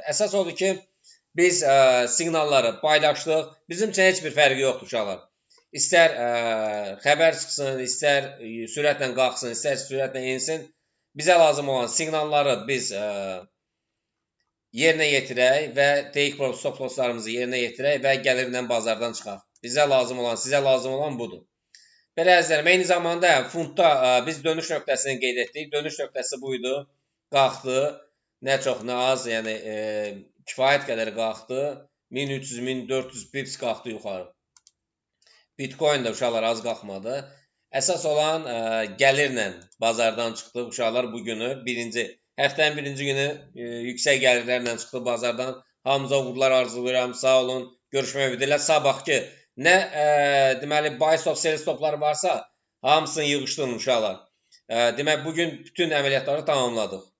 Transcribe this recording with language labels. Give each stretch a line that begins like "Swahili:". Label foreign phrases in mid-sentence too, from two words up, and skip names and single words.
Azerbaijani: Əsas odur ki, biz siqnalları paylaşdıq. Bizim üçün heç bir fərqi yoxdur uşaqlar. İstər xəbər çıxsın, istər sürətlə qalxsın, istər sürətlə insin. Bizə lazım olan siqnalları biz yerinə yetirək və
English: take profit stop losslarımızı
Azerbaijani: yerinə yetirək və gəlirlə bazardan çıxaq. Bizə lazım olan, sizə lazım olan budur. Belə əzizlərim, eyni zamanda fundda biz dönüş nöqtəsini qeyd etdik. Dönüş nöqtəsi buydu. Qalxdı. Nə çox, nə az, yəni kifayət qədər qalxdı. 1300-1400 pips qalxdı yuxarı. Bitcoin də uşaqlar az qalxmadı. Əsas olan gəlirlə bazardan çıxdı. Uşaqlar bugünü həftənin birinci günü yüksək gəlirlərlə çıxdı bazardan. Hamınıza uğurlar arzulayıram. Sağ olun. Görüşmək ümidi. Sabahki nə deməli
English: buy stop, sell stoplar
Azerbaijani: varsa hamısını yığışdırın uşaqlar. Demək bugün bütün əməliyyatları tamamladıq.